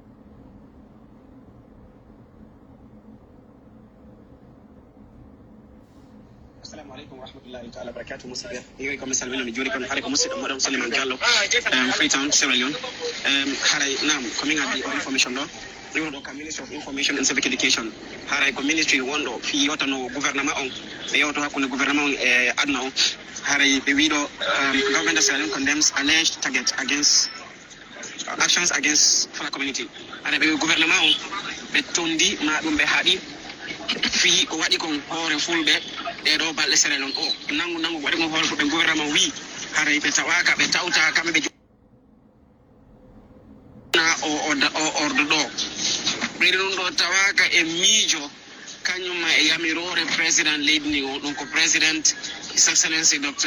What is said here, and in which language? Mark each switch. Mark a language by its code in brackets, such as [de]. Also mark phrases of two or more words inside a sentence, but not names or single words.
[ar] السلام عليكم ورحمة الله تعالى بركاته [ff] musibe yoy ko misal woni joni kon hare ko musidɗo moɗon Souleymane Diallo Freetown Sierra Leone haray nam ko min addi information ɗo ɗum ɗo ka Ministry of Information and Civic Education haray ko ministry wonɗo fi yewtano gouvernement on ɓe yewto hakkunde gouvernement on e aduna on haray ɓe wiɗo [en] government of Sierra Leone condemns alleged target against actions against Fula community [ff] haray ɓe gouvernement on ɓe tondi ma ɗum ɓe haaɗi fi ko waɗi kon hoore fulɓe ɗeɗo balɗe Sierra Leone o nangu waɗi kon hoore fulɓe gouvernement wi haray ɓe tawaka ɓe tawta kamɓe ɓe na o ordo ɗo ɓeyɗi ɗum ɗo tawaka e miijo kañumma e yamirore président leydi ndi o ɗum ko président [en] His Excellency Dr.